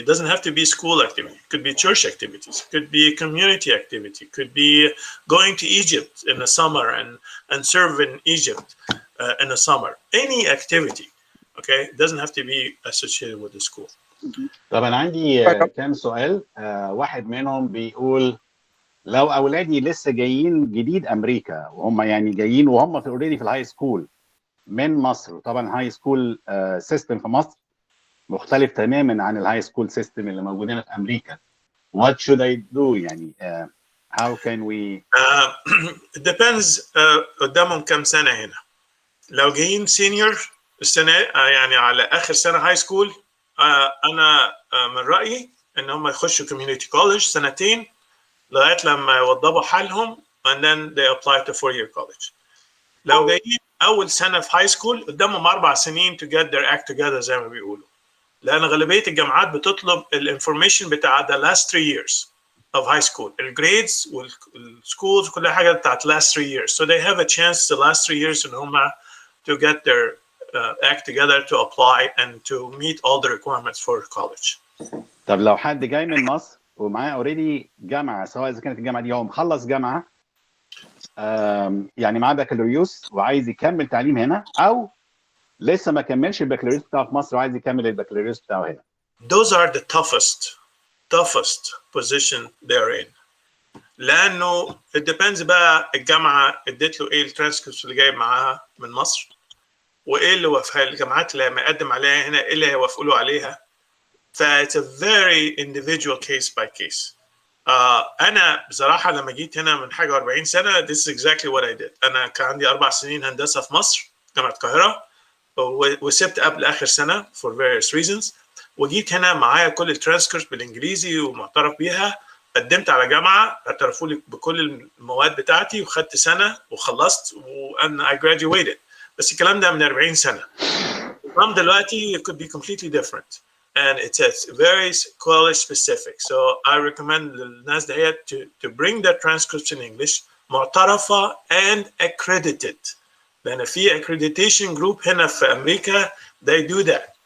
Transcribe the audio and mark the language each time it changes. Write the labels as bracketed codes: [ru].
[en] It doesn't have to be school activity. It could be church activities. It could be community activity. It could be going to Egypt in the summer and serve in Egypt in the summer. Any activity, okay? It doesn't have to be associated with the school. [ar] طبعا عندي كام سؤال. واحد منهم بيقول لو اولادي لسه جايين جديد امريكا وهم يعني جايين وهم في اوريدي في الهاي سكول من مصر، وطبعا هاي سكول سيستم في مصر مختلف تماما عن الهاي سكول سيستم اللي موجودين في امريكا. [en] What should I do يعني how can we it depends [ar] قدامهم كم سنة هنا. لو جايين سينيور السنة يعني على آخر سنة هاي سكول، أنا من رأيي إن هم يخشوا community college سنتين لغاية لما يوضبوا حالهم [en] and then they apply to 4-year college. [ar] لو جايين أول سنة في هاي سكول قدامهم 4 سنين [en] to get their act together [ar] زي ما بيقولوا، لأن غالبية الجامعات بتطلب الانفورميشن بتاع [en] the last 3 years. of high school. [ar] الجريدز والschools كل حاجة بتاعت [en] last 3 years. So they have a chance the last 3 years [ar] إن هم [en] to get their act together to apply and to meet all the requirements for college. [ar] طب لو حد جاي من مصر ومعاه اوريدي جامعه، سواء اذا كانت الجامعه دي هو مخلص جامعه يعني معاه بكالوريوس وعايز يكمل تعليم هنا، او لسه ما كملش البكالوريوس بتاعه في مصر وعايز يكمل البكالوريوس بتاعه هنا. [en] Those are the toughest position they're in. [ar] لانه [en] it depends [ar] بقى الجامعه ادت له ايه الترانسكريبت اللي جايب معاها من مصر، وايه اللي وافقها الجامعات اللي مقدم عليها هنا، ايه اللي هيوافقوا له عليها. [en] ف it's a very individual case by case. [ar] انا بصراحه لما جيت هنا من حاجه 40 سنه [en] this is exactly what I did. [ar] انا كان عندي 4 سنين هندسه في مصر جامعه القاهره، وسبت قبل اخر سنه [en] for various reasons، [ar] وجيت هنا معايا كل الترانسكريبت بالانجليزي ومعترف بيها، قدمت على جامعه اعترفوا لي بكل المواد بتاعتي وخدت سنه وخلصت وانا [en] I graduated. [ar] بس الكلام ده من 40 سنه. النظام دلوقتي [en] it could be completely different and it's very college specific. So I recommend [ar] للناس دهيت [en] to bring their transcripts in English [ar] معترفه [en] and accredited. [ar] لأن في [en] accreditation group [ar] هنا في أمريكا [en] they do that.